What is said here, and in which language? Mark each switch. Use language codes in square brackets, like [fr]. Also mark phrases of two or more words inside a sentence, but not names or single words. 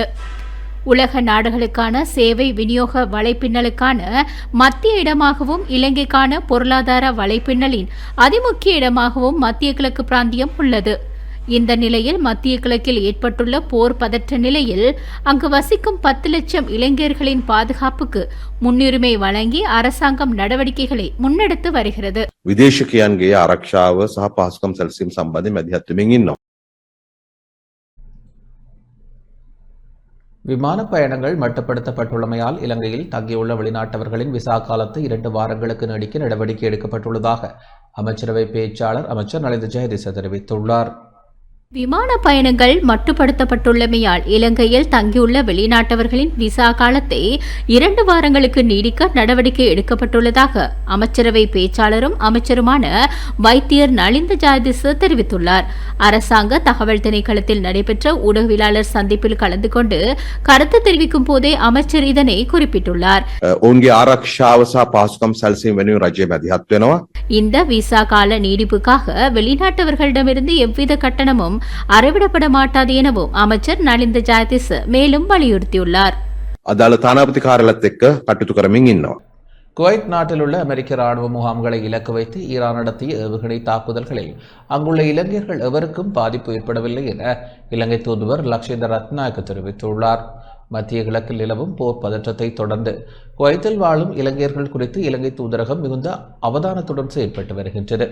[ta] உலக நாடுகளுக்கான சேவை விநியோக வலைப்பின்னலுக்கான மத்திய இடமாகவும் இலங்கைக்கான பொருளாதார வலைப்பின்னலின் அதிமுக்கிய இடமாகவும் மத்திய கிழக்கு பிராந்தியம் உள்ளது. இந்த நிலையில் மத்திய கிழக்கில் ஏற்பட்டுள்ள போர் பதற்ற நிலையில் அங்கு வசிக்கும் 10 லட்சம் இளைஞர்களின் பாதுகாப்புக்கு முன்னுரிமை வழங்கி அரசாங்கம் நடவடிக்கைகளை முன்னெடுத்து வருகிறது. [si] විදේශිකයන්ගේ ආරක්ෂාව සහ පහසුකම් සැලසීම සම්බන්ධයෙන් මැදිහත් වෙමින් ඉන්නවා. [ta] விமான பயணங்கள் மட்டுப்படுத்தப்பட்டுள்ளமையால் இலங்கையில் தங்கியுள்ள வெளிநாட்டவர்களின் விசா காலத்தை 2 வாரங்களுக்கு நீடிக்க நடவடிக்கை எடுக்கப்பட்டுள்ளதாக அமைச்சரவை பேச்சாளர் அமைச்சர் நலிந்த ஜெயதீச தெரிவித்துள்ளார். விமான பயணங்கள் மட்டுப்படுத்தப்பட்டுள்ளமையால் இலங்கையில் தங்கியுள்ள வெளிநாட்டவர்களின் விசா காலத்தை 2 வாரங்களுக்கு நீடிக்க நடவடிக்கை எடுக்கப்பட்டுள்ளதாக அமைச்சரவை பேச்சாளரும் அமைச்சருமான வைத்தியர் நலிந்த ஜெயதீச தெரிவித்துள்ளார். அரசாங்க தகவல் திணைக்களத்தில் நடைபெற்ற ஊடகவியலாளர் சந்திப்பில் கலந்து கொண்டு கருத்து தெரிவிக்கும் போதே அமைச்சர் இதனை குறிப்பிட்டுள்ளார். [si] ඔවුන්ගේ ආරක්ෂාව සහ පහසුකම් සැලසීම වෙනුවෙන් රජය මැදිහත් වෙනවා. [ta] இந்த விசா கால நீடிப்புக்காக வெளிநாட்டவர்களிடமிருந்து எவ்வித கட்டணமும் அறவிடப்பட மாட்டாது எனவும் அமைச்சர் நலிந்த ஜெயதீச மேலும் வலியுறுத்தியுள்ளார். [si] අදාළ තානාපති කාර්යාලයත් එක්ක කටයුතු කරමින් ඉන්නවා. [ta] குவைத் நாட்டில் உள்ள அமெரிக்க ராணுவ முகாம்களை இலக்கு வைத்து ஈரான் நடத்திய ஏவுகணை தாக்குதல்களில் அங்குள்ள இலங்கையர்கள் எவருக்கும் பாதிப்பு ஏற்படவில்லை என இலங்கை தூதுவர் லக்ஷித ரத்நாயக்க தெரிவித்துள்ளார். மத்திய கிழக்கில் நிலவும் போர் பதற்றத்தை தொடர்ந்து குவைத்தில் வாழும் இலங்கையர்கள் குறித்து இலங்கை தூதரகம் மிகுந்த அவதானத்துடன் செயல்பட்டு வருகின்றது.